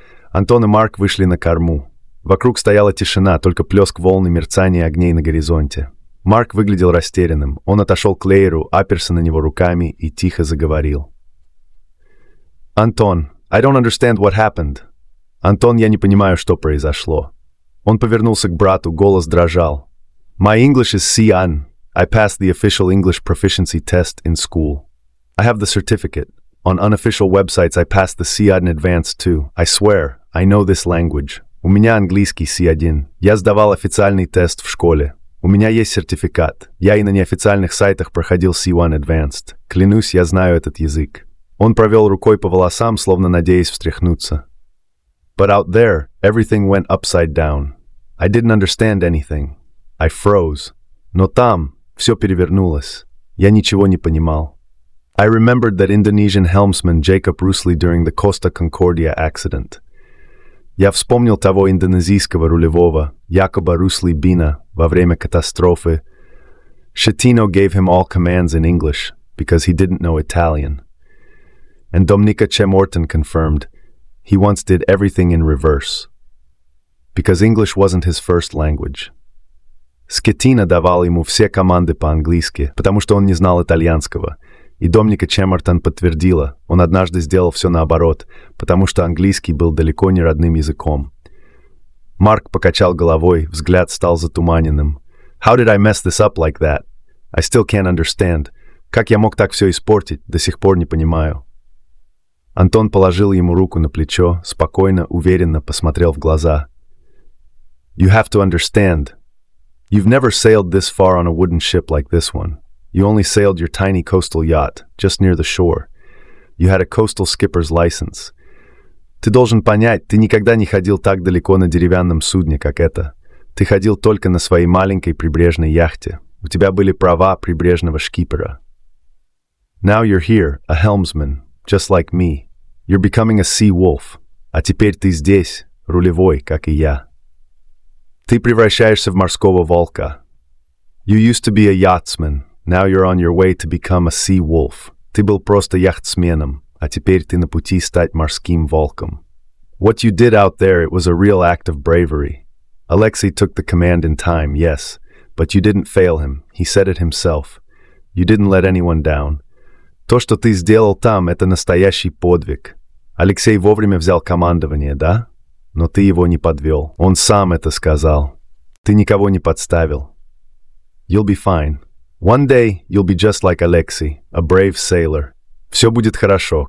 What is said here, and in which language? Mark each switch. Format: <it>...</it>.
<ru>Антон и Марк вышли на корму. Вокруг стояла тишина, только плеск волн и мерцание огней на горизонте. Марк выглядел растерянным. Он отошел к Лейру, оперся на него руками и тихо заговорил.</ru> <en>«Антон, I don't understand what happened».</en> <ru>«Антон, я не понимаю, что произошло». Он повернулся к брату, голос дрожал.</ru> <en>«My English is C1. I passed the official English proficiency test in school. I have the certificate. On unofficial websites I passed the C1 advanced too. I swear, I know this language.</en> <ru>У меня английский C1. Я сдавал официальный тест в школе. У меня есть сертификат. Я и на неофициальных сайтах проходил C1 Advanced. Клянусь, я знаю этот язык». Он провел рукой по волосам, словно надеясь встряхнуться.</ru> <en>«But out there, everything went upside down. I didn't understand anything. I froze.</en> <ru>Но там все перевернулось. Я ничего не понимал.</ru> <en>I remembered that Indonesian helmsman Jacob Rusli during the Costa Concordia accident.</en> <ru>Я вспомнил того индонезийского рулевого, Якоба Русли Бина, во время катастрофы.</ru> <en>Шеттино gave him all commands in English, because he didn't know Italian. And Domnica Chemorton confirmed, he once did everything in reverse, because English wasn't his first language.</en> <ru>Скеттино давал ему все команды по-английски, потому что он не знал итальянского. И Домника Чемартон подтвердила, он однажды сделал все наоборот, потому что английский был далеко не родным языком. Марк покачал головой, взгляд стал затуманенным.</ru> <en>«How did I mess this up like that? I still can't understand.</en> <ru>Как я мог так все испортить, до сих пор не понимаю». Антон положил ему руку на плечо, спокойно, уверенно посмотрел в глаза.</ru> <en>«You have to understand. You've never sailed this far on a wooden ship like this one. You only sailed your tiny coastal yacht, just near the shore. You had a coastal skipper's license.</en> <ru>Ты должен понять, ты никогда не ходил так далеко на деревянном судне, как это. Ты ходил только на своей маленькой прибрежной яхте. У тебя были права прибрежного шкипера.</ru> <en>Now you're here, a helmsman, just like me. You're becoming a sea wolf.</en> <ru>А теперь ты здесь, рулевой, как и я. Ты превращаешься в морского волка.</ru> <en>You used to be a yachtsman. Now you're on your way to become a sea wolf.</en> <ru>Ты был просто яхтсменом, а теперь ты на пути стать морским волком.</ru> <en>What you did out there, it was a real act of bravery. Alexei took the command in time, yes, but you didn't fail him. He said it himself. You didn't let anyone down.</en> <ru>То, что ты сделал там, это настоящий подвиг. Алексей вовремя взял командование, да? Но ты его не подвел. Он сам это сказал. Ты никого не подставил.</ru> <en>You'll be fine. One day you'll be just like Alexei, a brave sailor.</en> <ru>Все будет хорошо.</ru>